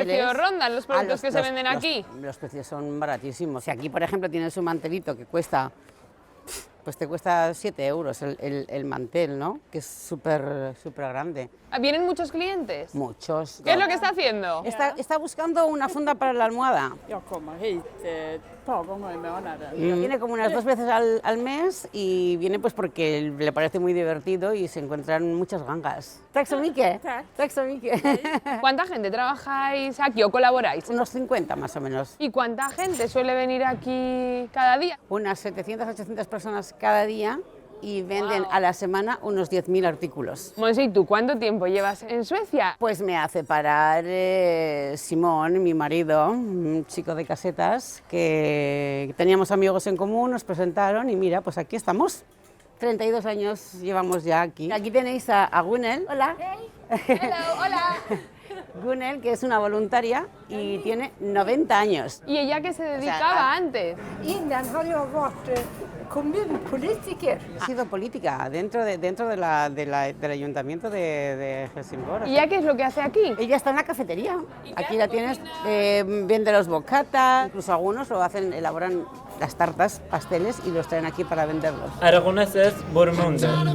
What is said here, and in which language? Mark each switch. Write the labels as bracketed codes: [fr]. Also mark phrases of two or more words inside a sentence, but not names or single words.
[es] precio rondan los productos que se venden aquí? Los precios son baratísimos. Si aquí, por ejemplo, tienes un mantelito que cuesta, pues te cuesta 7 euros el mantel, ¿no? Que es súper grande. ¿Vienen muchos clientes? Muchos. ¿Qué es lo que está haciendo? Está buscando una funda para la almohada. [sv] Jag kommer hit ett par gånger i månaden. [es] Viene como unas 2 veces al mes y viene pues porque le parece muy divertido y se encuentran muchas gangas. [sv] Tack så mycket. Tack så mycket. [es] ¿Cuánta gente trabajáis aquí o colaboráis? Unos 50 más o menos. ¿Y cuánta gente suele venir aquí cada día? Unas 700-800 personas cada día y venden a la semana unos 10.000 artículos. Monse, ¿y tú cuánto tiempo llevas en Suecia? Pues me hace parar Simón, mi marido, un chico de casetas, que teníamos amigos en común, nos presentaron y mira, pues aquí estamos. 32 años llevamos ya aquí. Aquí tenéis a Gunnel. Hola. [en] Hello, hola. [es] Gunnel, que es una voluntaria y tiene 90 años. ¿Y ella qué se dedicaba antes? [sv] Innan har jag varit kommunpolitiker. [es] Ha sido política dentro del ayuntamiento de Helsingborg. ¿Y ella qué es lo que hace aquí? Ella está en la cafetería. Aquí la tienes, vende los bocatas, incluso algunos lo hacen, elaboran las tartas, pasteles y los traen aquí para venderlos. Aragoneses Bormunde.